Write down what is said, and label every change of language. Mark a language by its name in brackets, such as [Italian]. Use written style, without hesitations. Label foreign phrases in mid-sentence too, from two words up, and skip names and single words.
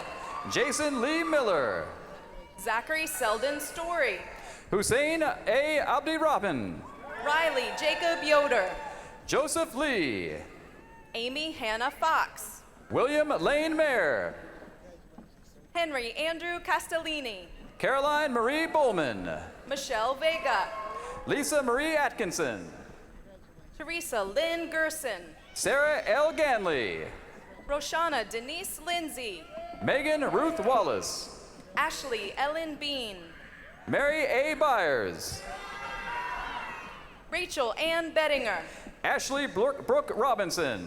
[English] Jason Lee Miller. Zachary Selden Story. Hussein A. Abdi Robin. Riley Jacob Yoder. Joseph Lee. Amy Hannah Fox. William Lane Mayer. Henry Andrew Castellini. Caroline Marie Bowman. Michelle Vega. Lisa Marie Atkinson. Teresa Lynn Gerson. Sarah L. Ganley. Roshana Denise Lindsay. Megan Ruth Wallace. Ashley Ellen Bean. Mary A. Byers. Rachel Ann Bettinger. Ashley Brooke Robinson.